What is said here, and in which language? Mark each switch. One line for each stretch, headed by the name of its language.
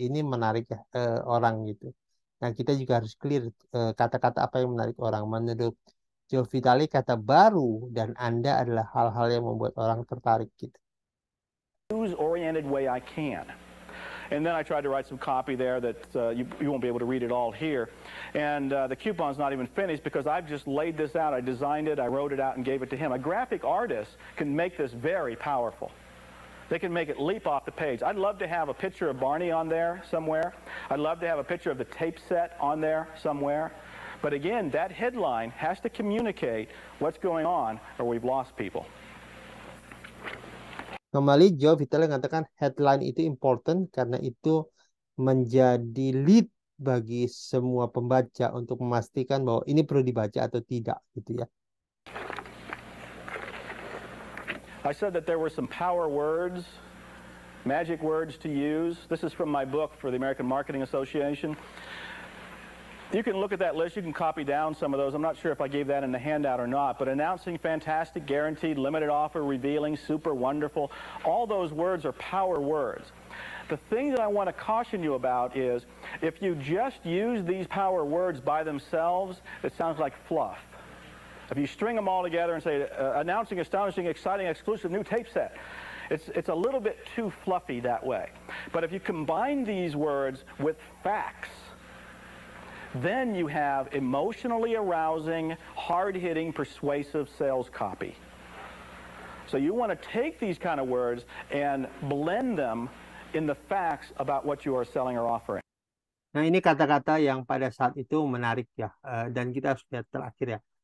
Indonesian: Ini menarik ya orang gitu. Nah, kita juga harus clear kata-kata apa yang menarik orang. Menurut Joe Vitale, kata baru dan Anda adalah hal-hal yang membuat orang tertarik gitu.
English: News-oriented way I can. And then I tried to write some copy there that you won't be able to read it all here. And the coupon's not even finished because I've just laid this out. I designed it, I wrote it out, and gave it to him. A graphic artist can make this very powerful. They can make it leap off the page. I'd love to have a picture of Barney on there somewhere. I'd love to have a picture of the tape set on there somewhere. But again, that headline has to communicate what's going on or we've lost people.
Indonesian: Kembali Joe Vitale mengatakan headline itu important karena itu menjadi lead bagi semua pembaca untuk memastikan bahwa ini perlu dibaca atau tidak gitu ya.
English: I said that there were some power words, magic words to use. This is from my book for the American Marketing Association. You can look at that list. You can copy down some of those. I'm not sure if I gave that in the handout or not, but announcing, fantastic, guaranteed, limited offer, revealing, super, wonderful, all those words are power words. The thing that I want to caution you about is if you just use these power words by themselves, it sounds like fluff. If you string them all together and say, announcing, astonishing, exciting, exclusive new tape set, it's a little bit too fluffy that way. But if you combine these words with facts, then you have emotionally arousing, hard-hitting, persuasive sales copy. So you want to take these kind of words and blend them in the facts about what you are selling or offering.
Indonesian: Nah, ini kata-kata yang pada saat itu menarik ya, dan kita harus lihat terakhir ya.